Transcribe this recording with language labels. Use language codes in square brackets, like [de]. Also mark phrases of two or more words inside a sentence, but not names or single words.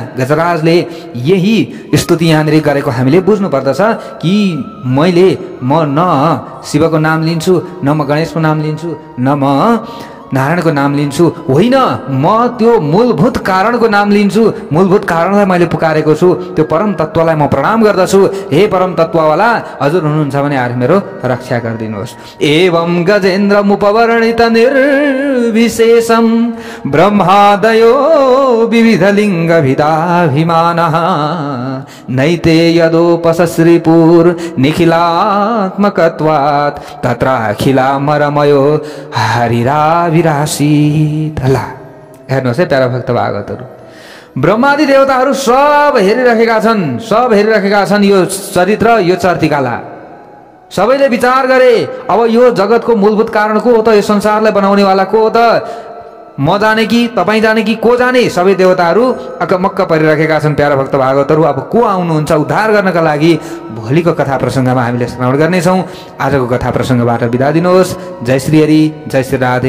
[ne] गजराजले यही स्तुति यहाँनिर गरेको हामीले बुझ्नु पर्दछ कि म न शिवको नाम लिन्छु, न म गणेशको नाम लिन्छु, न म नारायणको नाम लिन्छु, होइन म त्यो मूलभूत कारणको नाम लिन्छु, मूलभूत कारणलाई मैले पुकारेको छु, त्यो परम तत्त्वलाई म प्रणाम गर्दछु। हे परम तत्त्ववाला, हजुर हुनुहुन्छ भने आएर मेरो रक्षा गरिदिनुहोस्। [sa] एवं गजेन्द्रमुपवर्णित निर्विशेषम ब्रह्मादयो विविधलिङ्गभिदाभिमानः नैते यदोपसश्रीपुर निखिलात्मकत्वात् तत्राखिलामरमयो हरिराविरासित। [ne] ल हेर्नुहोस् है प्यारा भक्त भागवतहरू, ब्रह्मादि देवताहरू सब हेरिरहेका छन् यो चरित्र, यो चर्तिकाला। सबैले विचार गरे अब यो जगतको मूलभूत कारण को हो त, यो संसारलाई बनाउनेवाला को हो त, म जाने कि तपाईँ जाने कि को जाने। सबै देवताहरू अकमक्क परिरहेका छन् प्यारा भक्त भागवतहरू। अब को आउनुहुन्छ उद्धार गर्नका लागि? भोलिको कथा प्रसङ्गमा हामीले श्रवण गर्नेछौँ। आजको कथा प्रसङ्गबाट बिदा दिनुहोस्। जय श्री हरि, जय श्री राधे।